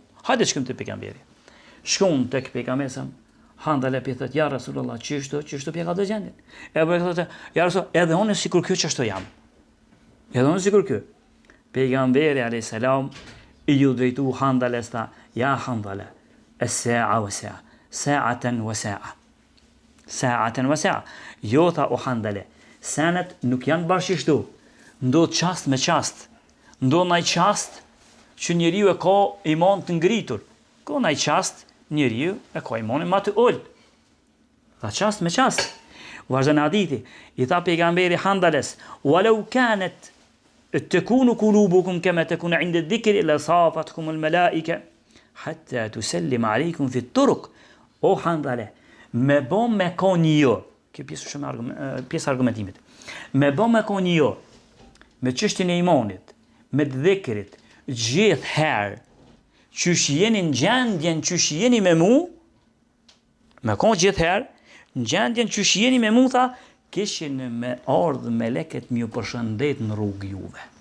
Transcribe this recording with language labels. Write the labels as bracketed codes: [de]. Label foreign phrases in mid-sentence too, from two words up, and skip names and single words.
[sq] Hajde shkojmë te pejgamberi. Shkon tek pejgamberi Handale pi thot ja Rasulullah çështu pi ka të gjendjen. Abu Bekr thotë ja Rasul, edhe unë sikur kjo çështu jam. Edhe unë sikur kjo. Pejgamberi [ar] عليه السلام [sq] i ju drejtu Handale sta ja Handale [ar] الساعة وساعة ساعةً وساعة. ساعةً وساعة. [sq] Jo tha o Handale, senet nuk janë bashkështu. Ndodh çast me çast. Ndodh ai çast që njeriu e ka iman të ngritur. Ka ai çast njeriu e ka imanin më të ulët. Tha çast me çast. Vazhdon hadithi, i tha pejgamberi Handales, [ar] "ولو كانت تكون قلوبكم كما تكون عند الذكر لصافحتكم الملائكة حتى تسلم عليكم في الطرق." [sq] O Handale, me bom me koni jo, kjo pjesë argumentimit, me bom me koni jo, me çështjen e imanit, me dhikrit, gjithë herë, qysh jeni në gjendjen qysh jeni me mu, me konë gjithë herë, në gjendjen qysh jeni me mu, tha, kishin me ardhë me leket mjë përshëndet në rrugë juve.